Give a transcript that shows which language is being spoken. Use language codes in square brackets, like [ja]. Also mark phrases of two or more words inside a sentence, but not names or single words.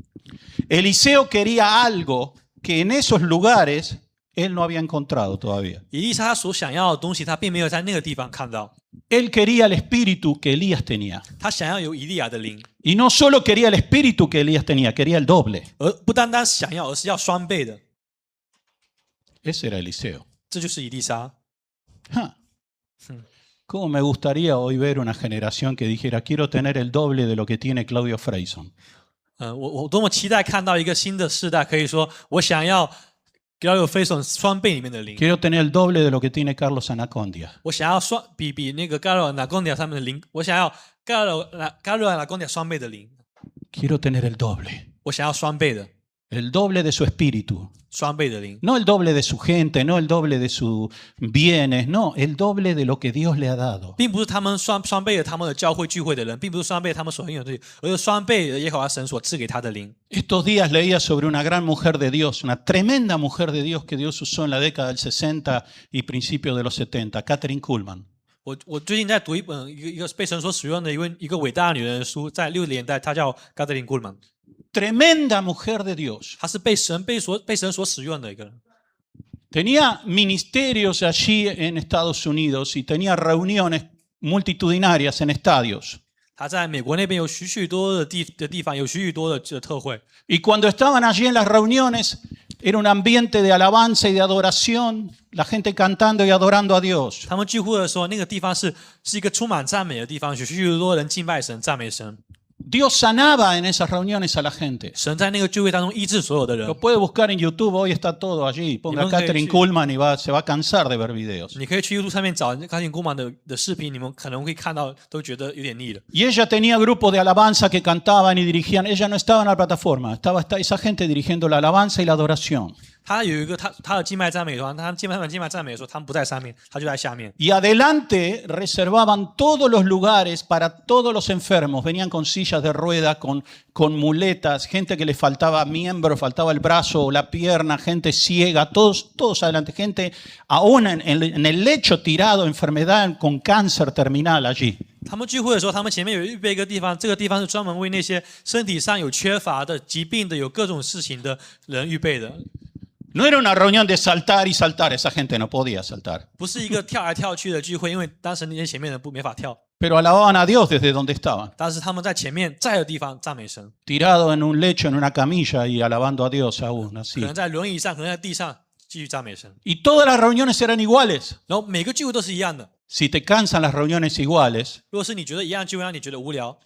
[es] Eliseo quería algo que en esos lugares él no había encontrado todavía. [zh] 以利沙他所想要的东西，他并没有在那个地方看到。 [es] Él quería el espíritu que Elías tenía. [zh] 他想要有以利亚的灵， [es] Y no solo quería el espíritu que Elías tenía, quería el doble. [zh] 而不单单想要，而是要双倍的。 [es] Ese era Eliseo. [zh] 这就是以利沙。 Ja. [es] ¿Cómo me gustaría hoy ver una generación que dijera, quiero tener el doble de lo que tiene Claudio Freyson? [zh] 我多么期待看到一个新的世代，可以说我想要要有非常双倍里面的灵， [es] Quiero tener el doble de lo que tiene Carlos Anacondia. [zh] 我想要比那个 Garo Anacondia 上面的灵，我想要 Garo Anacondia 双倍的灵， [es] Quiero tener el doble. [zh] 我想要双倍的 [es] El doble de su espíritu. [zh] 双倍的灵， [es] No el doble de su gente, no el doble de sus bienes, no, el doble de lo que Dios le ha dado. [zh] 并不是他们双倍的他们的教会聚会的人，并不是双倍他们所拥有的东西，而是双倍的耶和华神所赐给他的灵。 [es] Estos días leía sobre una gran mujer de Dios, una tremenda mujer de Dios que Dios usó en la década del 60 y principios de los 70, Catherine Kuhlman. [zh] 我最近在读一本一个被神所使用的一个伟大的女人的书，在60年代，她叫 Catherine Kuhlman， [es] Tremenda mujer de Dios. [zh] 她是被神所使用的一个人。 [es] Tenía ministerios allí en Estados Unidos y tenía reuniones multitudinarias en estadios. [zh] 她在美国那边有许许多的地方，有许许多的特会。 [es] Y cuando estaban allí en las reuniones, era un ambiente de alabanza y de adoración, la gente cantando y adorando a Dios. [zh] 他们聚会的时候，那个地方是一个充满赞美的地方，许许多人敬拜神、赞美神。 [es] Dios sanaba en esas reuniones a la gente. [zh] 神在那个聚会当中医治所有的人 [es] Lo。puede buscar en YouTube, hoy está todo allí. Ponga Ningún que Catherine sí. Kuhlman y se va a cansar de ver videos. [zh] 你可以去 YouTube 上面找卡廷古曼的视频，你们可能会看到，都觉得有点腻了。 [es] Y ella tenía grupos de alabanza que cantaban y dirigían. Ella no estaba en la plataforma, estaba esa gente dirigiendo la alabanza y la adoración. [zh] 他有一个他的敬拜赞美团，他敬拜赞美的时候，他们不在上面，他就在下面。 [es] Y adelante reservaban todos los lugares para todos los enfermos. Venían con sillas de ruedas, con muletas, gente que les faltaba miembro, faltaba el brazo o la pierna, gente ciega, todos adelante. Gente aún en el lecho tirado, enfermedad con cáncer terminal allí. [zh] 他们聚会的时候，他们前面有预备一个地方，这个地方是专门为那些身体上有缺乏的、疾病的、有各种事情的人预备的。 [es] No era una reunión de saltar y saltar, esa gente no podía saltar. [zh] 不是一个跳来跳去的聚会，因为当时那些前面的人没法跳， [es] Pero alababan a Dios desde donde estaban. [zh] 但是他们在前面在的地方赞美神， [es] Tirado en un lecho, en una camilla y alabando a Dios aún [zh] 可 [es] así. [zh] 能在轮椅上，可能在地上继续赞美神。 [es] Y todas las reuniones eran iguales. [zh] 然后每个聚会都是一样的。 [es] Si te cansan las reuniones iguales, [zh] 如果是你觉得一样的聚会让你觉得无聊，